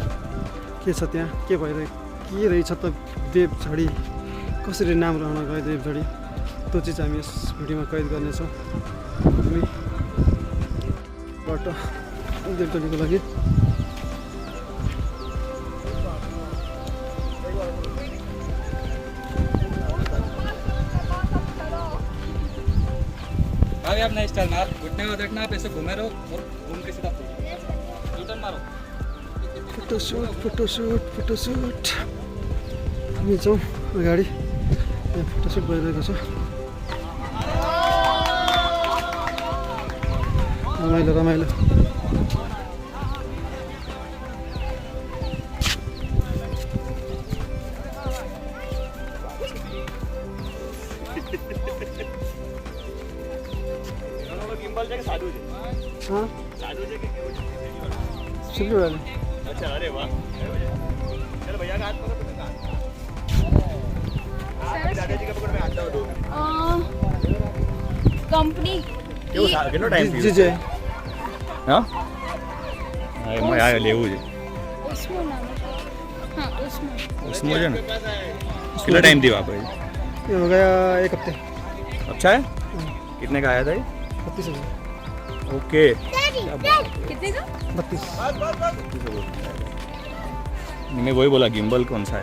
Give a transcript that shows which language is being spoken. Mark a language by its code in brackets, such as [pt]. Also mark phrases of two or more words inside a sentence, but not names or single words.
[ne] के छ त्यहाँ, के रहेछ त देवझडी, कसरी नाम रहन गयो देवझडी, त्यो चिज हामी यस भिडियोमा कैद गर्नेछौँ। हामीबाट देवझडीको लागि [hi] अभी आप नया स्टाइल मार, घुटने को देखना, आप ऐसे घूमे रहो और घूम के सीधा रिटर्न मारो। [ne] फोटोशूट हामी जाउँ अगाडि, फोटोशूट भइरहेको छ। [hi] रमाइलो हाँ सिल्ली वाले। अच्छा, अरे वाह, चल भैया का हाथ पकड़। दादाजी का पकड़, मैं आता हूँ 2 मिनट। कंपनी जी [gu] હા એમાં આ લેવું છે. [hi] उसमें नाम है। हाँ उसमें। उसमें हो जाए ना। कितना टाइम थी वहाँ पर? ये हो गया 1 हफ्ते। अच्छा है? कितने का आया था ये? 32,000। ओके। कितने का? 32। मैं वही बोला गिम्बल कौन सा है?